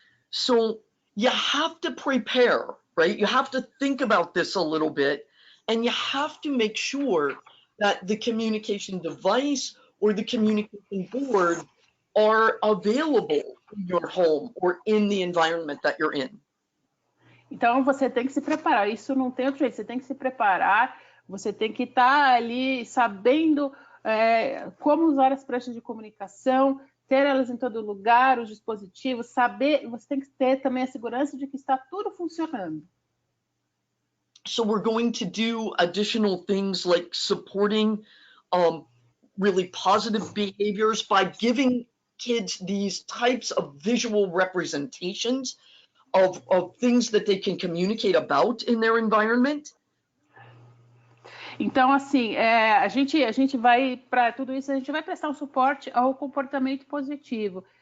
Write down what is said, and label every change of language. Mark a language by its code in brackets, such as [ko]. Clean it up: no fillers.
[en] So you have to prepare, right? You have to think about this a little bit, and you have to make sure that the communication device or the communication board are available in your home or in the environment that you're in. [pt] Então, você tem que se preparar. Isso não tem outro jeito. Você tem que se preparar. Você tem que estar ali sabendo como usar as pranchas de comunicação, ter elas em todo lugar, os dispositivos, saber. Você tem que ter também a segurança de que está tudo funcionando. [en] So we're going to do additional things like supporting really positive behaviors by giving kids these types of visual representations of things that they can communicate about in their environment. [pt] Então, assim, a gente vai, para tudo isso, a gente vai prestar um suporte ao comportamento positivo.